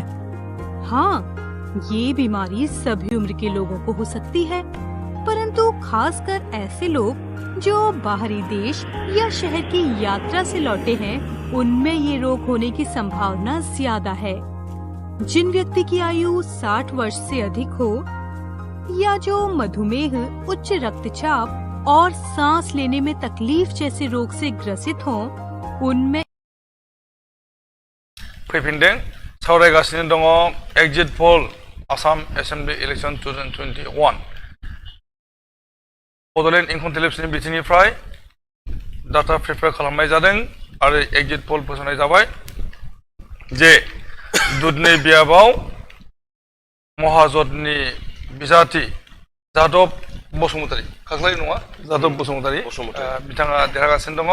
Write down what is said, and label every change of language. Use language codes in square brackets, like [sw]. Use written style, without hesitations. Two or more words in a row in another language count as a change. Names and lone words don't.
[hi] हाँ, ये बीमारी सभी उम्र के लोगों को हो सकती है, परंतु खासकर ऐसे लोग जो बाहरी देश या शहर की यात्रा से लौटे हैं, उनमें ये रोग होने की संभावना ज्यादा है। जिन व्यक्ति की आयु 60 वर्ष से अधिक हो या जो मधुमेह, उच्च रक्तचाप और सांस लेने में तकलीफ जैसे रोग से ग्रसित हों, उनमें [brx] फैफिनदों सावरायगासिनो दङ [en] exit poll Assam assembly election 2021 [brx] बड'लेण्ड इंखं टेलिभिजननि बिथिंनिफ्राय [en] data prepare [brx] खालामनाय जादों आरो [en] exit poll [brx] फोसावनाय जाबाय जे दुधनै बियाबाव महाजननि बिजाथि जादब बसुमतारी, खाख्लाय नङा, जादब बसुमतारी, बिथाङा देरहागासिनो दङ।